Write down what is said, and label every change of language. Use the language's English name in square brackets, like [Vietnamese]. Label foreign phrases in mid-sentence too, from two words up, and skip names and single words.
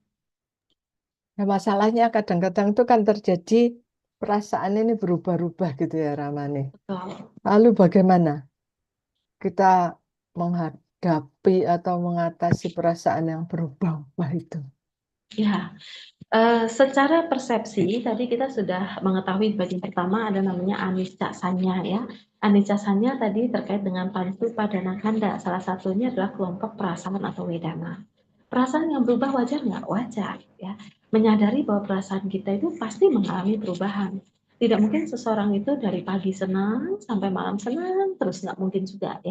[Indonesian] Nah, masalahnya kadang-kadang itu kan terjadi perasaan ini berubah-ubah gitu ya, Ramani. Betul. Lalu bagaimana kita menghadapi atau mengatasi perasaan yang berubah-ubah itu? Ya, secara persepsi tadi kita sudah mengetahui bagian pertama ada namanya [Pali] anicca sanya, [Indonesian] ya. [Pali] Anicca sanya [Indonesian] tadi terkait dengan [Pali] pantu padana kanda. [Indonesian] Salah satunya adalah kelompok perasaan atau wedana. Perasaan yang berubah wajar nggak? Wajar, ya. Menyadari bahwa perasaan kita itu pasti mengalami perubahan. Tidak mungkin seseorang itu dari pagi senang sampai malam senang terus, nggak mungkin juga, ya.